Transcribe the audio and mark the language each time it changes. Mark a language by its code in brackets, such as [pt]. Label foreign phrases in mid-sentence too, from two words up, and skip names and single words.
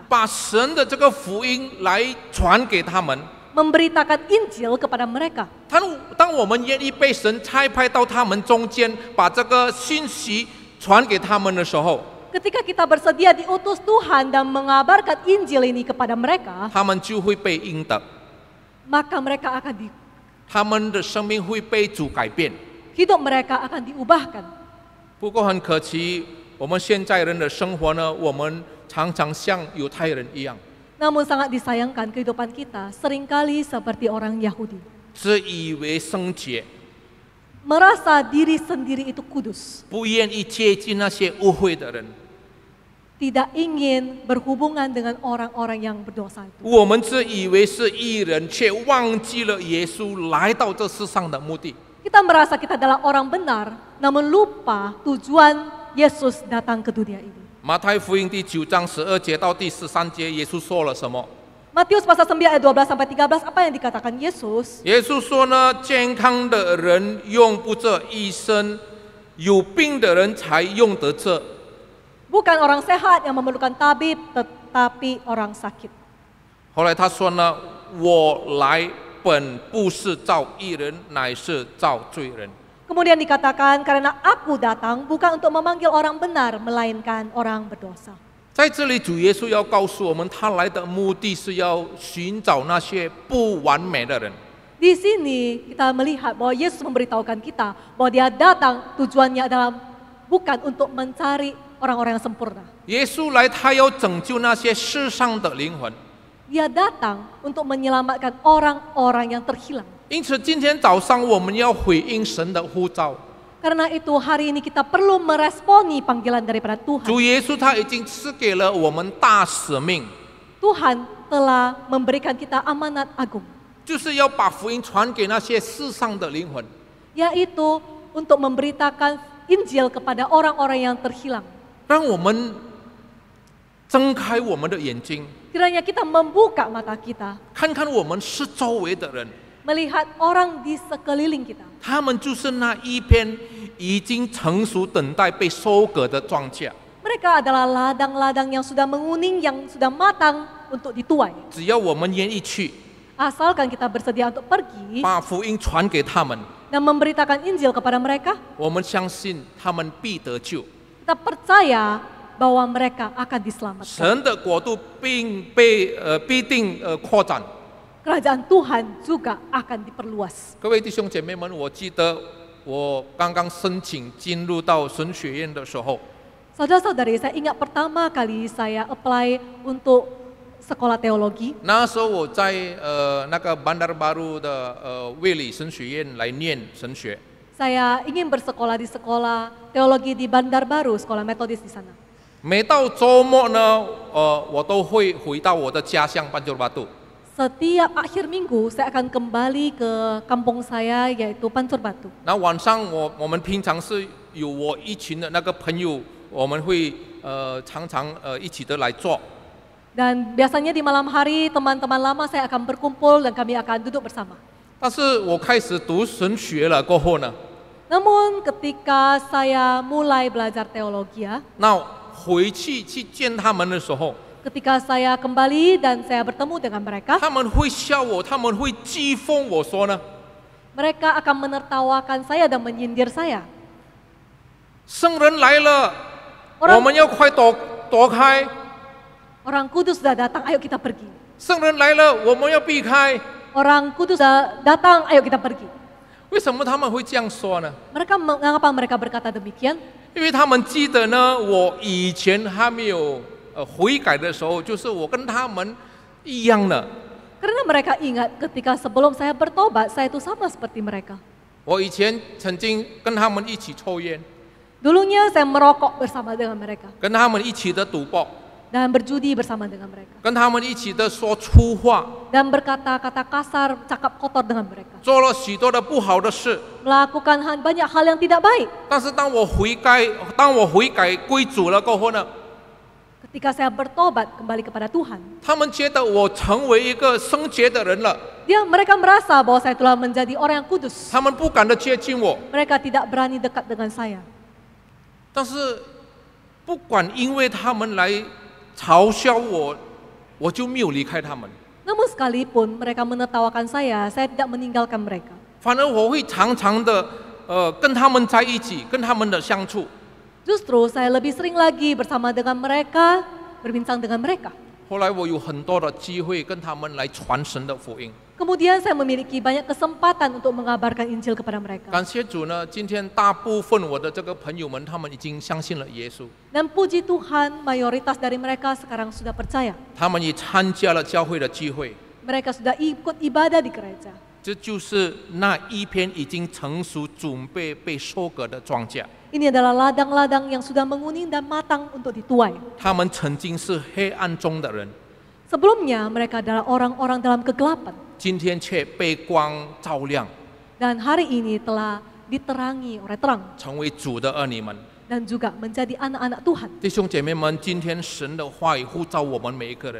[zh] 把神的这个福音来传给他们。 [id] memberitakan Injil kepada mereka. [zh] 当我们愿意被神差派到他们中间，把这个信息传给他们的时候， [id] Ketika kita bersedia diutus Tuhan dan mengabarkan Injil ini kepada mereka, [zh] 他们就会被应得， [id] maka mereka akan [zh] 他们的生命会被主改变。 [id] hidup mereka akan diubahkan. [zh] 不过很可惜，我们现在人的生活呢，我们常常像犹太人一样， [id] Namun sangat disayangkan kehidupan kita seringkali seperti orang Yahudi. [zh] 自以为圣洁， [id] Merasa diri sendiri itu kudus. [zh] 不愿意接近那些污秽的人。 [id] Tidak ingin berhubungan dengan orang-orang yang berdosa itu. [zh] 我们自以为是义人，却忘记了耶稣来到这世上的目的。 [id] Kita merasa kita adalah orang benar, namun lupa tujuan Yesus datang ke dunia ini. [zh] 马太福音第9章12节到第13节，耶稣说了什么？ [id] Matius pasal 9 ayat 12 sampai 13, apa yang dikatakan Yesus? [zh] 耶稣说呢，健康的人用不着医生，有病的人才用得着。 [id] Bukan orang sehat yang memerlukan tabib, tetapi orang sakit. [zh] 后来他说呢，我来本不是造义人，乃是造罪人。 [id] Kemudian dikatakan, karena aku datang bukan untuk memanggil orang benar, melainkan orang berdosa. [zh] 在这里，主耶稣要告诉我们，他来的目的是要寻找那些不完美的人。 [id] Di sini kita melihat bahwa Yesus memberitahukan kita bahwa dia datang tujuannya adalah bukan untuk mencari orang-orang yang sempurna. [zh] 耶稣来，他要拯救那些世上的灵魂。 [id] Dia datang untuk menyelamatkan orang-orang yang terhilang. [zh] 因此，今天早上我们要回应神的呼召。 [id] Karena itu hari ini kita perlu meresponi panggilan daripada Tuhan. [zh] 主耶稣他已经赐给了我们大使命， [id] Tuhan telah memberikan kita amanat agung, [zh] 就是要把福音传给那些世上的灵魂。 [id] yaitu untuk memberitakan Injil kepada orang-orang yang terhilang. [zh] 让我们睁开我们的眼睛， [id] Kiranya kita membuka mata kita, [zh] 看看我们四周围的人， [id] melihat orang di sekeliling kita. [zh] 他们就是那一片已经成熟等待被收割的庄稼。 [id] Mereka adalah ladang-ladang yang sudah menguning, yang sudah matang untuk dituai. [zh] 只要我们愿意去， [id] Asalkan kita bersedia untuk pergi [zh] 把福音传给他们， [id] dan memberitakan Injil kepada mereka, [zh] 我们相信他们必得救， [id] kita percaya bahwa mereka akan diselamatkan. [zh] 神的国度必定扩展。 [id] Kerajaan Tuhan juga akan diperluas. [zh] 各位弟兄姐妹们，我记得我刚刚申请进入到神学院的时候， [id] Saudara-saudari, saya ingat pertama kali saya apply untuk sekolah teologi. [zh] 那时候我在那个 Bandar Baru 的卫理神学院来念神学。 [id] Saya ingin bersekolah di sekolah teologi di Bandar Baru, sekolah metodis di sana. [zh] 每到周末呢，我都会回到我的家乡班卓巴杜。 [id] Setiap akhir minggu saya akan kembali ke kampung saya yaitu Pancur Batu. [zh] 那晚上我们平常是有我一群的那个朋友，我们会常常一起的来做。 [id] Dan biasanya di malam hari teman-teman lama saya akan berkumpul dan kami akan duduk bersama. [zh] 但是我开始读神学了过后呢， [id] Namun ketika saya mulai belajar teologi ya, [zh] 那回去见他们的时候， [id] ketika saya kembali dan saya bertemu dengan mereka, [zh] 他们会笑我，他们会讥讽我说呢， [id] mereka akan menertawakan saya dan menyindir saya. [zh] 圣人来了， [id] Orang- [zh] 我们要快躲开； [id] Orang kudus sudah datang, ayo kita pergi. [zh] 圣人来了，我们要避开。 [id] Orang kudus sudah datang, ayo kita pergi. [zh] 为什么他们会这样说呢？ [id] Mengapa mereka berkata demikian? [zh] 因为他们记得呢，我以前还没有悔改的时候，就是我跟他们一样的。 [id] Karena mereka ingat ketika sebelum saya bertobat, saya itu sama seperti mereka. [zh] 我以前曾经跟他们一起抽烟， [id] Dulunya saya merokok bersama dengan mereka [zh] 跟他们一起的赌博， [id] dan berjudi bersama dengan mereka [zh] 跟他们一起的说粗话， [id] dan berkata-kata kasar, cakap kotor dengan mereka, [zh] 做了许多的不好的事。 [id] melakukan banyak hal yang tidak baik. [zh] 但是当我悔改归主了过后呢， [id] Ketika saya bertobat kembali kepada Tuhan, [zh] 他们觉得我成为一个圣洁的人了， [id] mereka merasa bahwa saya telah menjadi orang yang kudus. [zh] 他们不敢的接近我。 [id] Mereka tidak berani dekat dengan saya. [zh] 但是不管因为他们来嘲笑我，我就没有离开他们。 [id] Namun sekalipun mereka menertawakan saya tidak meninggalkan mereka. [zh] 反而我会常常的跟他们在一起，跟他们的相处。 [id] Justru saya lebih sering lagi bersama dengan mereka, berbincang dengan mereka. [zh] 后来我有很多的机会跟他们来传神的福音。 [id] Kemudian saya memiliki banyak kesempatan untuk mengabarkan Injil kepada mereka. [zh] 感谢主呢，今天大部分我的这个朋友们，他们已经相信了耶稣， [id] Dan puji Tuhan, mayoritas dari mereka sekarang sudah percaya. [zh] 他们也参加了教会的聚会。 [id] Mereka sudah ikut ibadah di gereja. [zh] 这就是那一片已经成熟、准备被收割的庄稼。 [id] Ini adalah ladang-ladang yang sudah menguning dan matang untuk dituai. [zh] 他们曾经是黑暗中的人， [id] Sebelumnya mereka adalah orang-orang dalam kegelapan. [zh] 今天却被光照亮， [id] Dan hari ini telah diterangi oleh terang [zh] 成为主的儿女们。 [id] dan juga menjadi anak-anak Tuhan. [zh] 弟兄姐妹们，今天神的话语呼召我们每一个人，